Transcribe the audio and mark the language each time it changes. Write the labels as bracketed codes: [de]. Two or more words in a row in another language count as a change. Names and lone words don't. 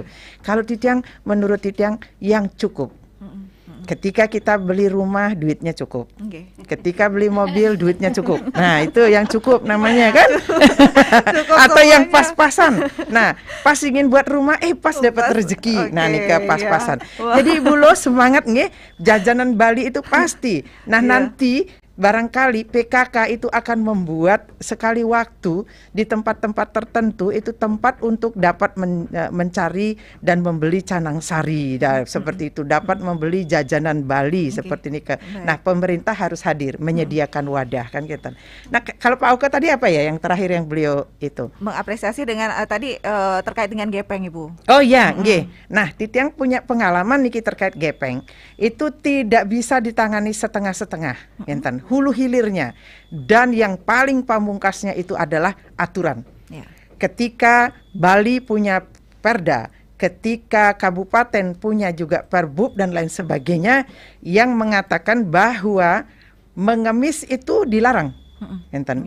[id] Kalau Titiang, menurut Titiang yang cukup. Ketika kita beli rumah, duitnya cukup. Ketika beli mobil, duitnya cukup. Nah, itu yang cukup namanya kan? Atau yang pas-pasan. Nah, pas ingin buat rumah, pas dapat rezeki. Nah, nikah pas-pasan. Jadi Ibu Lo semangat nggih, jajanan Bali itu pasti. Nah, nanti barangkali PKK itu akan membuat sekali waktu di tempat-tempat tertentu itu tempat untuk dapat mencari dan membeli canang sari, seperti itu, dapat membeli jajanan Bali seperti ini. Nah, pemerintah harus hadir menyediakan wadah kan gitu. Nah, kalau Pak Auke tadi apa ya yang terakhir yang beliau itu mengapresiasi dengan tadi terkait dengan gepeng, Ibu. Oh ya, nggih. Nah, Titiang punya pengalaman niki terkait gepeng. Itu tidak bisa ditangani setengah-setengah, enten. Hulu hilirnya, dan yang paling pamungkasnya itu adalah aturan. Ketika Bali punya perda, ketika kabupaten punya juga perbub dan lain sebagainya yang mengatakan bahwa mengemis itu dilarang, enten.